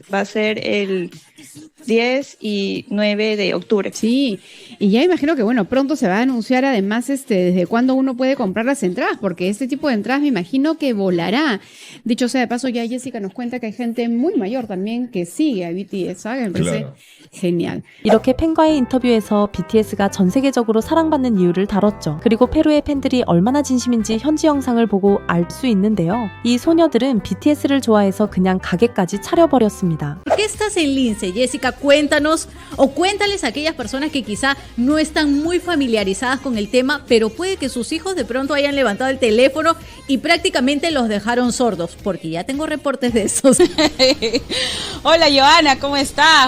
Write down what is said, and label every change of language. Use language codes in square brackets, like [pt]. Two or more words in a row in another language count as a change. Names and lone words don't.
[es] Va a ser el 10 y 9 de octubre. Sí, y ya imagino que bueno, pronto se va a anunciar además desde cuándo uno puede comprar las entradas, porque este tipo de entradas me imagino que volará. Dicho sea de paso, ya Jessica nos cuenta que hay gente muy mayor también que sigue a BTS, ¿sabes? Me parece genial. [ko] 이렇게 팬과의 인터뷰에서 BTS가 전 세계적으로 사랑받는 이유를 다뤘죠. 그리고 페루의 팬들이 얼마나 진심인지 현지 영상을 보고 알 수 있는데요. 이 소녀들은 BTS를 좋아해서 그냥 가게까지 차려버렸습니다. [es] ¿Por qué estás en Lince, Jessica? Cuéntanos o cuéntales a aquellas personas que quizá no están muy familiarizadas con el tema, pero puede que sus hijos de pronto hayan levantado el teléfono y prácticamente los dejaron sordos, porque ya tengo reportes de esos. Hola Joana, ¿cómo estás?